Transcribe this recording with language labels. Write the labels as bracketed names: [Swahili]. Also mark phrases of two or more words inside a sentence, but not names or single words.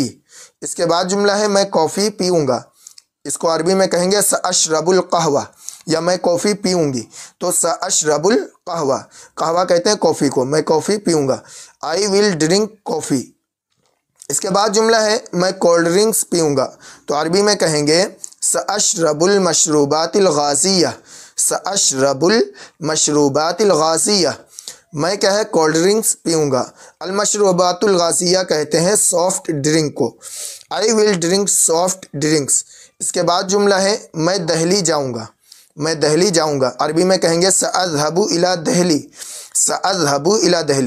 [Hindi] इसके बाद जुमला है मैं कॉफ़ी पीऊँगा। इसको अरबी में कहेंगे [Arabic] سأشرب القهوة [Hindi] या मैं कॉफ़ी पीऊँगी। तो [Arabic] سأشرب القهوة, [Hindi] कहवा कहते हैं कॉफ़ी को, मैं कॉफ़ी पीऊँगा। [English] I will drink coffee. [Hindi] इसके बाद जुमला है मैं [English] cold drinks [Hindi] पीऊँगा। तो अरबी में कहेंगे [Arabic] سأشرب المشروبات الغازية, سأشرب المشروبات الغازية. [Hindi] मैं क्या है [English] cold drinks [Hindi] पीऊँगा। [Arabic] المشروبات الغازية [Hindi] कहते हैं [English] soft drink [Hindi] को। [English] I will drink soft drinks. [Hindi] इसके बाद जुमला है मैं दिल्ली जाऊँगा। मैं दिल्ली जाऊँगा अरबी में कहेंगे [Arabic] سأذهب إلى دلهي, سأذهب إلى دلهي.